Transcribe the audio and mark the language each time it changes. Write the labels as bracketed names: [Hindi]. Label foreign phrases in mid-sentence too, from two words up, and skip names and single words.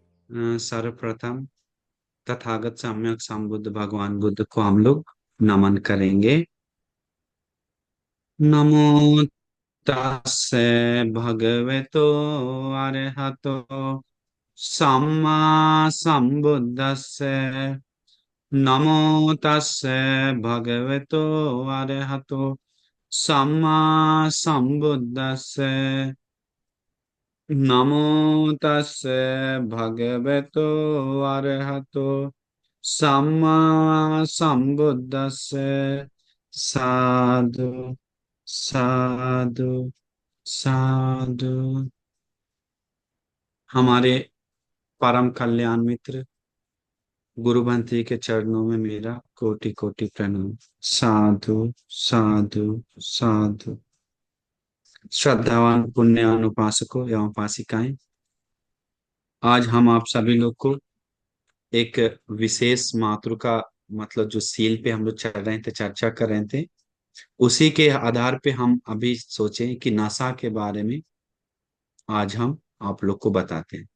[Hindi] सर्वप्रथम तथागत सम्यक संबुद्ध भगवान बुद्ध को हम लोग नमन करेंगे। [Pali] नमो तस्से भगवतो अरहतो सम्मा संबुद्दस्से। नमो तस्से भगवतो अरहतो सम्मा संबुद्दस्से। नमो तस्से भगवतो अरहतो सम्मा संबुद्दस्से। साधु साधु साधु। [Hindi] हमारे परम कल्याण मित्र गुरु भंती के चरणों में मेरा कोटि कोटि प्रणाम। [Pali] साधु साधु साधु। [Hindi] श्रद्धावान पुण्यान उपासकों एवं उपासिकाएं, आज हम आप सभी लोग को एक विशेष मातृका मतलब जो सील पे हम लोग चल रहे थे, चर्चा कर रहे थे, उसी के आधार पे हम अभी सोचे कि नशा के बारे में आज हम आप लोग को बताते हैं।